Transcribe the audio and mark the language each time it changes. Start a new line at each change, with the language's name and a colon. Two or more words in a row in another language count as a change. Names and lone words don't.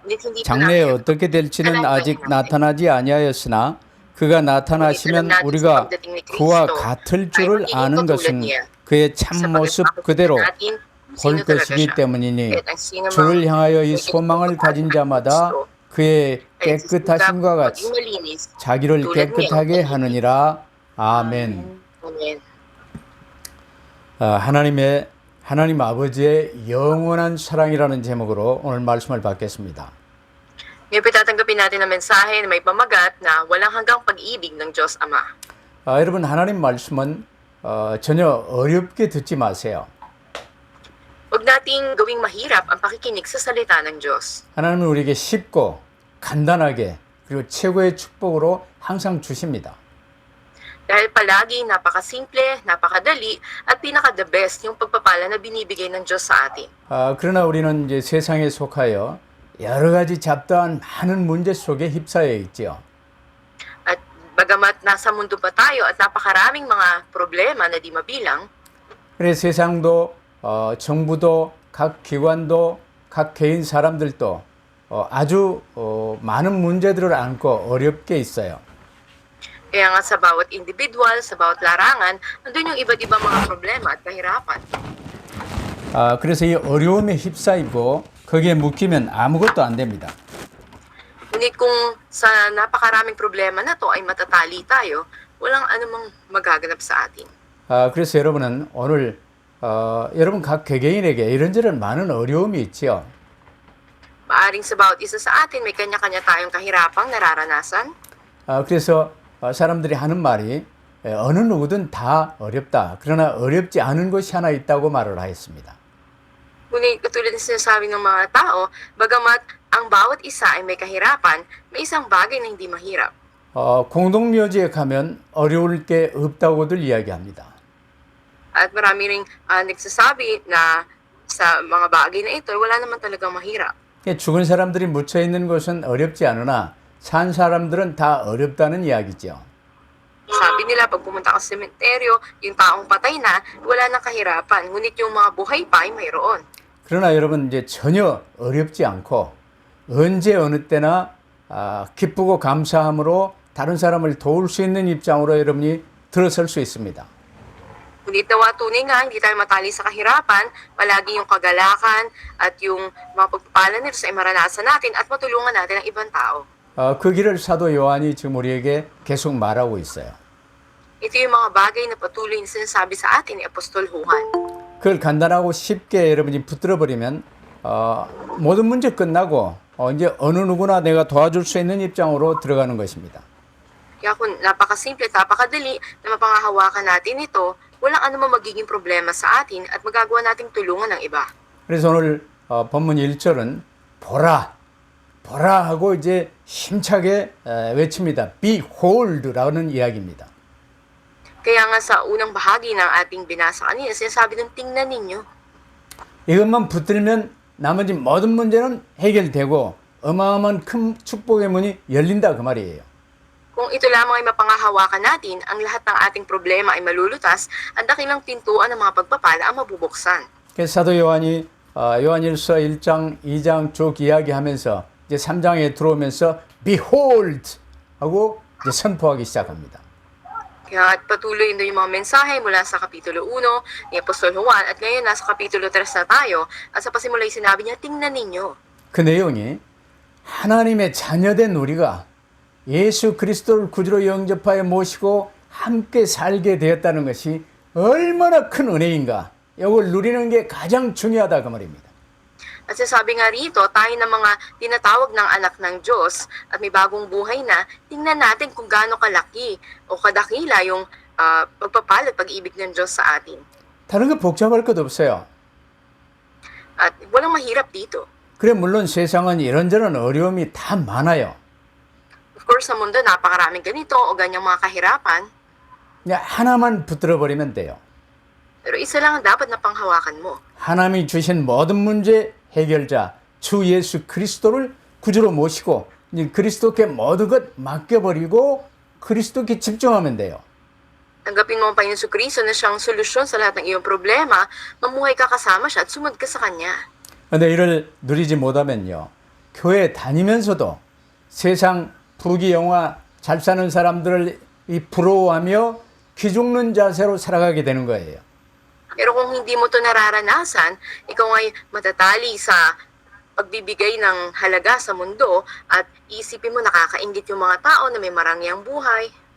Korean: 장래에 어떻게 될지는 아직 나타나지 아니하였으나 그가 나타나시면 우리가 그와 같을 줄을 아는 것은 그의 참모습 그대로 볼 것이기 때문이니 주를 향하여 이 소망을 가진 자마다 그의 깨끗하심과 같이 자기를 깨끗하게 하느니라. 아멘. 하나님 아버지의 영원한 사랑이라는 제목으로 오늘 말씀을 받겠습니다.
Filipino: Ngayon po tatanggapin natin ang mensahe na may pamagat na walang hanggang pag-ibig ng Diyos Ama.
Korean: 여러분, 하나님 말씀은 전혀 어렵게 듣지 마세요.
Filipino: Huwag nating gawing mahirap ang pakikinig sa salita ng Diyos.
Korean: 하나님은 우리에게 쉽고 간단하게 그리고 최고의 축복으로 항상 주십니다.
Filipino: Dahil palagi napakasimple, napakadali at pinaka-
English: the best
Filipino: yung pagpapala na binibigay ng Diyos sa atin.
Korean: 그러나 우리는 이제 세상에 속하여 여러 가지 잡다한 많은 문제 속에 휩싸여 있지요.
Filipino: At bagamat nasa mundo pa tayo at napakaraming mga problema na di mabilang,
Korean: 그래서 세상도 정부도 각 기관도 각 개인 사람들도 아주 많은 문제들을 안고 어렵게 있어요.
Filipino: kaya nga sa bawat individual, sa bawat larangan, nandun yung iba't ibang mga problema at kahirapan.
Korean: 그래서 이 어려움에 휩싸이고 거기에 묶이면 아무것도 안 됩니다.
Filipino: Ngunit kung sa napakaraming problema na to ay matatali tayo, walang anumang magaganap sa atin.
Korean: 그래서 여러분은 오늘 여러분 각 개개인에게 이런저런 많은 어려움이 있지요.
Filipino: Maaring sa bawat isa sa atin may kanya-kanya tayong kahirapang nararanasan.
Korean: 그래서 사람들이 하는 말이 어느 누구든 다 어렵다. 그러나 어렵지 않은 것이 하나 있다고 말을 하였습니다.
Filipino: Ngunit katulad ng sinasabi ng mga tao, bagamat ang bawat isa ay may kahirapan, may isang bagay na hindi mahirap.
Korean: 공동묘지에 가면 어려울 게 없다고들 이야기합니다.
Filipino: At marami ring nagsasabi na sa mga bagay na ito, wala naman talagang mahirap.
Korean: 죽은 사람들이 묻혀 있는 것은 어렵지 않으나 산 사람들은 다 어렵다는 이야기죠.
Filipino: Sabi nila, pag pumunta ka sa sementeryo, yung taong patay na, wala nang kahirapan. Ngunit yung mga buhay pa ay mayroon.
Korean: 그러나 여러분 이제 전혀 어렵지 않고 언제 어느 때나 기쁘고 감사함으로 다른 사람을 도울 수 있는 입장으로 여러분이 들어설 수 있습니다.
Filipino: Ngunit nawa tunay nga, hindi tayo matali sa kahirapan, palagi yung kagalakan at yung mga pagpapala nito sa maranasan natin at matulungan natin ang ibang tao.
Korean: 그 길을 사도 요한이 지금 우리에게 계속 말하고 있어요.
Filipino: Ito yung mga bagay na patuloy na sinasabi sa atin ni Apostol Juan.
Korean: 그걸 간단하고 쉽게 여러분이 붙들어버리면 모든 문제 끝나고 이제 어느 누구나 내가 도와줄 수 있는 입장으로 들어가는 것입니다.
Filipino: Kaya kung napakasimple at napakadali na mapangahawakan natin ito, walang anumang magiging problema sa atin at magagawa nating tulungan ng iba.
Korean: 그래서 오늘 본문 1절은 보라, 보라 하고 이제 힘차게 외칩니다. Behold라는 이야기입니다.
Filipino: Kaya nga sa unang bahagi ng ating binasa kanina, sinasabi ng tingnan ninyo.
Korean: 이것만 붙들면 나머지 모든 문제는 해결되고 어마어마한 큰 축복의 문이 열린다 그 말이에요.
Filipino: Kung ito lamang ay mapangahawakan natin, ang lahat ng ating problema ay malulutas, ang dakilang pintuan ng mga pagpapala ang mabubuksan.
Korean: 그래서 사도 요한이 요한일서 1장, 2장 쭉 이야기하면서 이제 3장에 들어오면서 Behold 하고 이제 선포하기 시작합니다.
Filipino: Kaya patuloy na yung mga mensahe mula sa Kapitulo 1 ni Apostol Juan at ngayon nasa Kapitulo 3 na tayo at sa pasimula ay sinabi niya, tingnan ninyo.
Korean: 그 내용이 하나님의 자녀된 우리가 예수 그리스도를 구주로 영접하여 모시고 함께 살게 되었다는 것이 얼마나 큰 은혜인가. 이걸 누리는 게 가장 중요하다 그 말입니다.
Filipino: At sinasabi nga rito, tayo na mga tinatawag ng anak ng Diyos at may bagong buhay na, tingnan natin kung gaano kalaki o kadakila yung pagpapala at pag-ibig ng Diyos sa atin.
Korean: 다른 거 복잡할 것 없어요.
Filipino: At walang mahirap dito.
Korean: 그래 물론 세상은 이런저런 어려움이 다 많아요.
English: Of course,
Filipino: sa mundo, napakaraming ganito o ganyang mga kahirapan.
Korean: 그냥 하나만 붙들어 버리면 돼요.
Filipino: Pero isa lang ang dapat na panghawakan mo.
Korean: 하나님이 주신 모든 문제 해결자 주 예수 그리스도를 구주로 모시고 이제 그리스도께 모든 것 맡겨버리고 그리스도께 집중하면 돼요.
Filipino: Tanggapin mo ang Panginoon Jesucristo na siyang solusyon sa lahat ng iyong problema, mamuhay ka kasama siya at sumunod ka sa Kanya.
Korean: 근데 이를 누리지 못하면요. 교회 다니면서도 세상 부귀영화 잘 사는 사람들을 부러워하며 기죽는 자세로 살아가게 되는 거예요.
Filipino: Pero kung hindi mo to nararanasan, ikaw ay matatali sa pagbibigay ng halaga sa mundo at isipin mo nakakaingit yung mga tao na may marangyang buhay.